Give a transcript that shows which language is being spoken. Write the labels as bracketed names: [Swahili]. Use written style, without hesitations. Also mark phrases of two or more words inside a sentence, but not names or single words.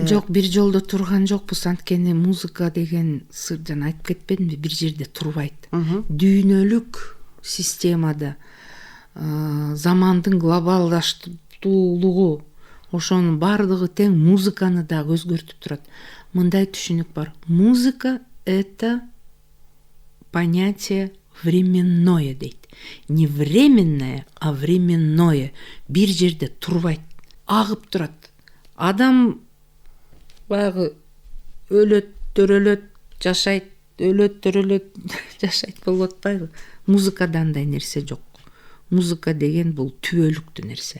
[Kyrgyz] Жок, бир жолдо турган жокпуз. Анткени музыка деген сыр, жана айтып кетпедимби, бир жерде турбайт. Дүйнөлүк системада замандын глобалдаштуулугу ошонун баардыгы тең музыканы дагы өзгөртүп турат. Мындай түшүнүк бар: [Russian] музыка — это понятие временное дейт. Не временное, а временное. [Kyrgyz] Бир жерде турбайт, агып турат. Адам баягы өлөт, төрөлөт, жашайт, өлөт, төрөлөт, жашайт болуп атпайбы? Музыкада андай нерсе жок. Музыка деген бул түбөлүктүү нерсе.